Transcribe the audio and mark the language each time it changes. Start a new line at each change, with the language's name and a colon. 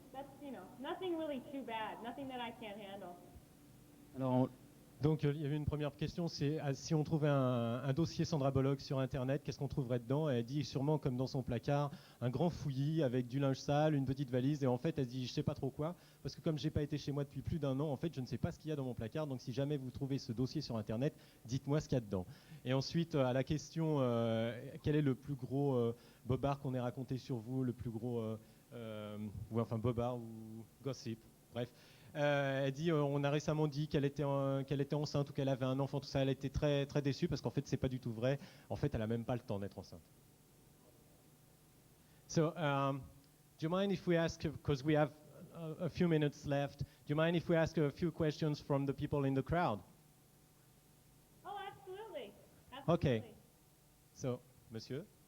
English: That's, nothing really too bad, nothing that I can't handle.
French: Alors, Donc il y avait une première question, c'est si on trouvait un dossier Sandra Bullock sur Internet, qu'est-ce qu'on trouverait dedans? Et elle dit sûrement comme dans son placard, un grand fouillis avec du linge sale, une petite valise. Et en fait, elle dit je sais pas trop quoi, parce que comme j'ai pas été chez moi depuis plus d'un an, en fait, je ne sais pas ce qu'il y a dans mon placard. Donc si jamais vous trouvez ce dossier sur Internet, dites-moi ce qu'il y a dedans. Et ensuite, à la question quel est le plus gros bobard qu'on ait raconté sur vous, le plus gros, ou enfin bobard ou gossip, bref. Elle dit on a récemment dit qu'elle était enceinte ou qu'elle avait un enfant, tout ça. Elle était très, très déçue parce qu'en fait, c'est pas du tout vrai. En fait, elle a même pas le temps d'être enceinte.
English: So, do you mind if we ask, because we have a few minutes left, do you mind if we ask a few questions from the people in the crowd? Oh, absolutely. Okay. So, monsieur?